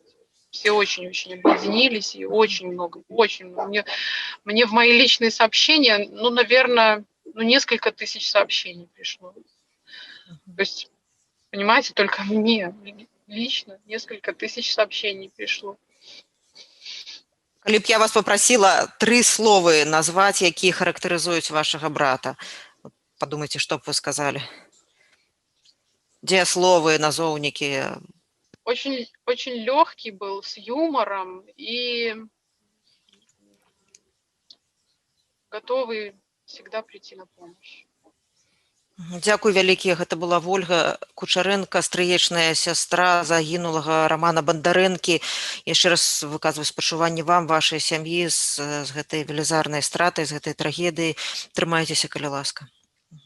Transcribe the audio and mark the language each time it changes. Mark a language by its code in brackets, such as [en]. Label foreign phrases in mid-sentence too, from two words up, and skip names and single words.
[ru] Все очень-очень объединились, и очень много, очень много. Мне в мои личные сообщения, ну, наверное, ну, несколько тысяч сообщений пришло. То есть, понимаете, только мне лично несколько тысяч сообщений пришло. [be] Калі б я [ru] вас попросила [be] 3 словы назваць, якія характарызуюць вашага брата, подумайте, што б [ru] вы сказали? [be] Дзеясловы, назоўнікі. [ru] Очень, очень легкий был, с юмором и готовый всегда прийти на помощь. [be] Дзякуй вялікі, гэта была Вольга Кучарэнка, стрыечная сястра загінулага Рамана Бандарэнкі. Яшчэ раз выказваю спачуванне вам, вашай сям'і з гэтай велізарнай стратай, з гэтай трагедыі. Трымайцеся, калі ласка. [ru] Спасибо.